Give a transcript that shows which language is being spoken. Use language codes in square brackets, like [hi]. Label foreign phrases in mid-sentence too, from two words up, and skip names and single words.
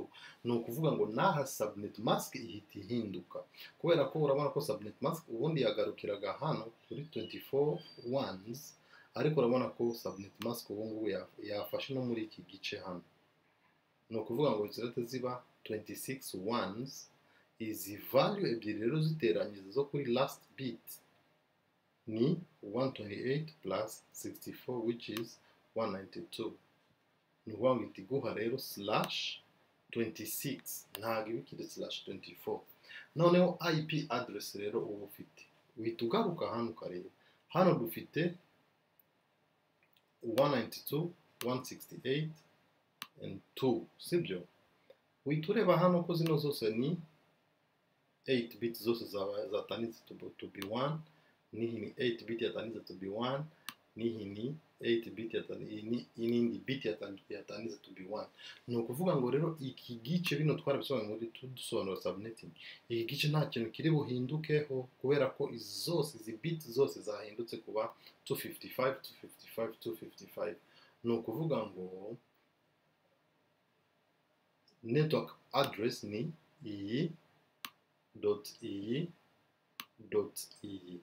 [rw] Ni ukuvuga ngo naha [en] subnet mask [rw] ihita ihinduka, kubera ko urabona ko [en] subnet mask [rw] ubundi yagarukiraga hano kuri 24 ones, ariko urabona ko [en] subnet mask [rw] ubu ngubu yafashe no muri iki gice hano. Ni ukuvuga ngo zirate ziba 26 ones. Izi value ebyiri rero ziteranyiza zo kuri [en] last bit [rw] ni 128 [en] plus 64, which is 192. [rw] Ni ukuvuga ngo itiguha rero /26, ntabwo iba ikiri /24. Noneho [en] IP address [rw] rero uba ufite, uhita ugaruka hano ukareba, hano dufite 192, 168 and 2, sibyo? Uhita ureba hano ko zino zose ni 8 bit zose zatanitse [en] to be 1, [rw] nihi ni 8 bit yatanitse [en] to be 1, [rw] nihi ni 8 bit inindi bit yatanitse [en] to be 1. [rw] Ni ukuvuga ngo rero iki gice bino twarabisobanuye muri dusobanura subnetting, iki gice nta kintu kiri buhindukeho, kubera ko izi bit zose zahindutse kuba 255, 255, 255. Ni ukuvuga ngo [en] network address [rw] ni iyi dot iyi dot iyi.